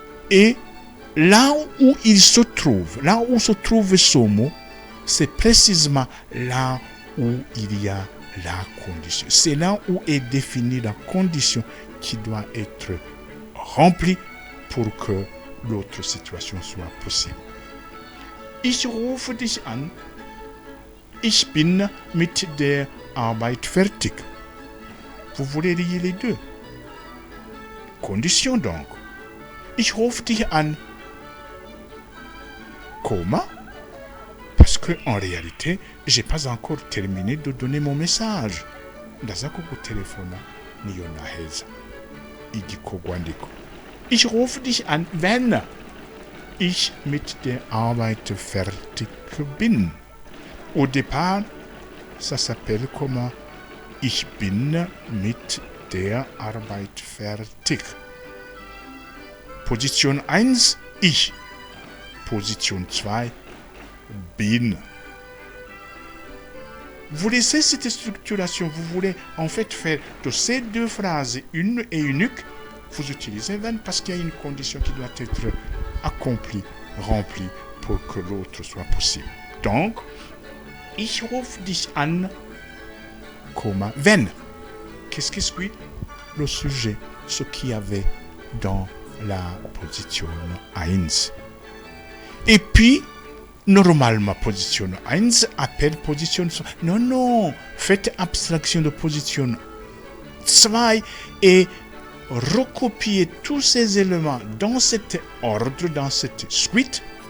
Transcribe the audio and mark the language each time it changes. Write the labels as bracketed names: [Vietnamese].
[French] Et là où il se trouve, là où se trouve ce mot, c'est précisément là où il y a la condition. C'est là où est définie la condition qui doit être remplie pour que l'autre situation soit possible. [German] Ich rufe dich an. Ich bin mit der Arbeit fertig. [French] Vous voulez lier les deux. Condition donc. [German] Ich rufe dich an. [French] Comment? Parce que en réalité, j'ai pas encore terminé de donner mon message. [Kinyarwanda] Ndaza kugutelefona niyo naheza igikorwa ndiko. [German] Ich rufe dich an, wenn ich mit der Arbeit fertig bin. [French] Au départ, ça s'appelle comment? [German] Ich bin mit der Arbeit fertig. [French] Position 1, ich. Position 2, bin. Vous laissez cette structuration, vous voulez en fait faire de ces deux phrases une et unique, vous utilisez wenn parce qu'il y a une condition qui doit être accomplie, remplie pour que l'autre soit possible. Donc, [German] ich rufe dich an, wenn. [French] Qu'est-ce qui suit? Le sujet, ce qu'il y avait dans la position 1. Et puis, normalement, position 1 appelle position 2. Non, faites abstraction de position 2 et recopiez tous ces éléments dans cet ordre, dans cette suite.